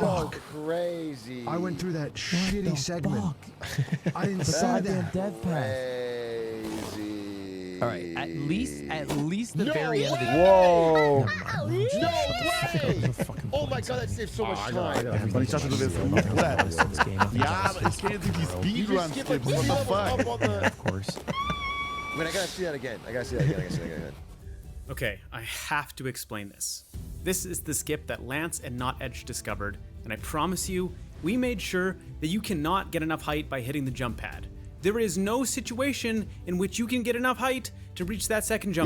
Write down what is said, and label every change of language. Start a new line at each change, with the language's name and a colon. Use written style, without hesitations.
English: so crazy. I went through that shitty segment. I didn't see that. Crazy. All right, at least the very end of the game. Whoa. No way! Oh my god, that saved so much time.
German: Und ich dachte, du wirst Ja, aber ich kenne jetzt nicht die Speedrun-Skips.
English: What the fuck? Of course. Wait, I gotta see that again. I gotta see that again. Okay, I have to explain this. This is the skip that Lance and Not Edge discovered, and I promise you, we made sure that you cannot get enough height by hitting the jump pad. There is no situation in which you can get enough height to reach that second jump